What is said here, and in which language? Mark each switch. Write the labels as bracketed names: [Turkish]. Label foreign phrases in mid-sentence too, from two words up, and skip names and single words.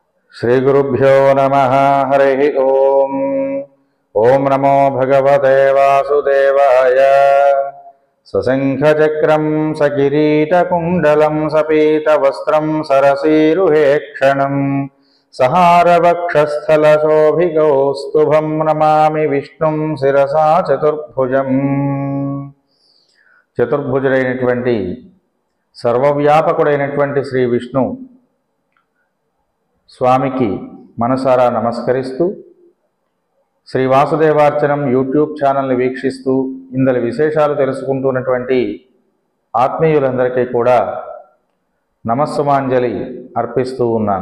[Sanskrit] श्रीगुरुभ्यो नमः। हरि ओम। ओम नमो भगवते वासुदेवाय। सशंखचक्रं सकिरीटकुण्डलं सपीतवस्त्रं सरसीरुहेक्षणं सहारवक्षस्थलशोभिगौस्तुभं नमामि विष्णुं शिरसा चतुर्भुजम्। [Telugu] చతుర్భుజుడైనటువంటి సర్వవ్యాపకుడైనటువంటి శ్రీ విష్ణు స్వామికి మనసారా నమస్కరిస్తూ శ్రీ వాసుదేవార్చనం యూట్యూబ్ ఛానల్ని వీక్షిస్తూ ఇందలి విశేషాలు తెలుసుకుంటున్నటువంటి ఆత్మీయులందరికీ కూడా నమస్సుమాంజలి అర్పిస్తూ ఉన్నాను.